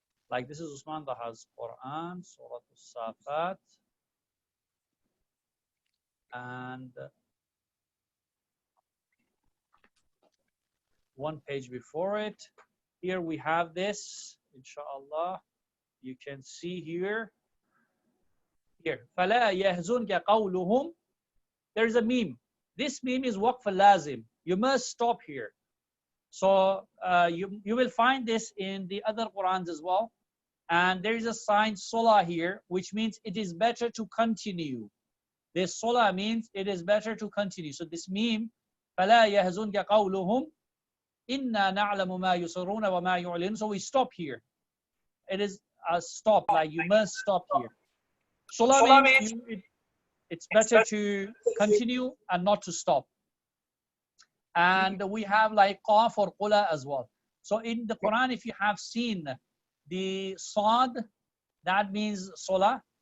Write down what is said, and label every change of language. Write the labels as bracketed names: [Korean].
[English] Like this is Usman Daha's Quran, Surah Al-Safat, and one page before it. Here we have this, inshallah. You can see here. Here, [Arabic] فَلَا يَهْزُنْكَ قَوْلُهُمْ. [English] There's a meme. This meme is waqf al-lazim. You must stop here. So you will find this in the other Qurans as well. And there is a sign sola here, which means it is better to continue. This sola means it is better to continue. So this meme, [Arabic] فَلَا يَهْزُنْكَ قَوْلُهُمْ إِنَّا نَعْلَمُ مَا يُسِرُّونَ وَمَا يُعْلِنُونَ. [English] So we stop here. It is a stop, like you must stop here. Sola means it's better to continue and not to stop. And we have like qaf or qula as well. So in the Quran, if you have seen the sad, that means sola.